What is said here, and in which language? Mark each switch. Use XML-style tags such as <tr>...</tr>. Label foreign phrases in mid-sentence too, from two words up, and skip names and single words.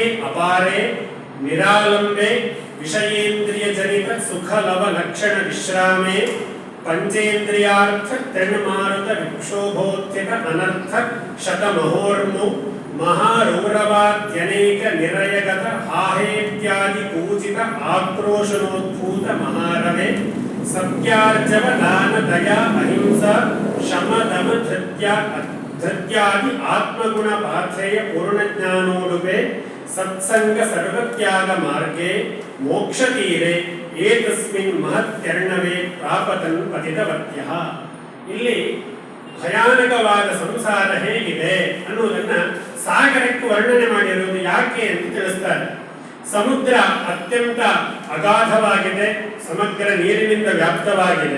<sa>अपारे निरालंबे विषयेन्द्रिय जनित सुखलव लक्षण विश्रामे पंचेन्द्रियार्थ तृणमारुत विक्षोभोत्थित अनर्थ शतमहोर्मौ महारौरवाद्यनेक निरयगत हाहेत्यादि पूजित आक्रोशनोद्भूत महारवे सत्यार्जव दान दया अहिंसा शम दम धृत्यादि आत्मगुण पार्थेय पूर्ण ज्ञानोडुपे सत्संग सर्वत्याग मार्गे मोक्ष तीरे ಏತಸ್ಮಿನ್ ಮಹತ್ಯರ್ಣವೇ ಪ್ರಾಪತನ್ ಪತಿತವತ್ಯಃ.</sa> <kn>ಇಲ್ಲಿ ಭಯಾನಕವಾದ ಸಂಸಾರ ಹೇಗಿದೆ ಅನ್ನುವುದನ್ನ ಸಾಗರಕ್ಕೆ ವರ್ಣನೆ ಮಾಡಿರುವುದು ಯಾಕೆ ಅಂತ ತಿಳಿಸ್ತಾರೆ. ಸಮುದ್ರ ಅತ್ಯಂತ ಅಗಾಧವಾಗಿದೆ, ಸಮಗ್ರ ನೀರಿನಿಂದ ವ್ಯಾಪ್ತವಾಗಿದೆ.</kn>